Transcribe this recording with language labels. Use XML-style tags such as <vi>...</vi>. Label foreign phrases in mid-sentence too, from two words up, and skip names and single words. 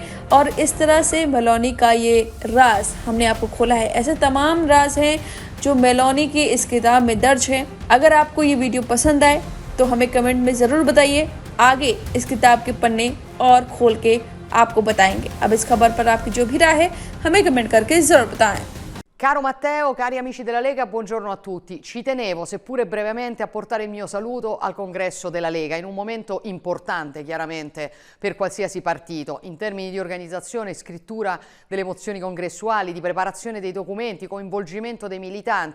<hi>और इस तरह से मेलोनी का ये राज हमने आपको खोला है। ऐसे तमाम राज हैं जो मेलोनी की इस किताब में दर्ज हैं। अगर आपको ये वीडियो पसंद आए तो हमें कमेंट में ज़रूर बताइए। आगे इस किताब के पन्ने और खोल के आपको बताएंगे। अब इस खबर पर आपकी जो भी राय है हमें कमेंट करके जरूर बताएं।</hi> <it>Caro Matteo, cari amici della Lega, buongiorno a tutti. Ci tenevo, seppure brevemente, a portare il mio saluto al congresso della Lega, in un momento importante, chiaramente, per qualsiasi partito, in termini di organizzazione, scrittura delle mozioni congressuali, di preparazione dei documenti, coinvolgimento dei militanti.</it>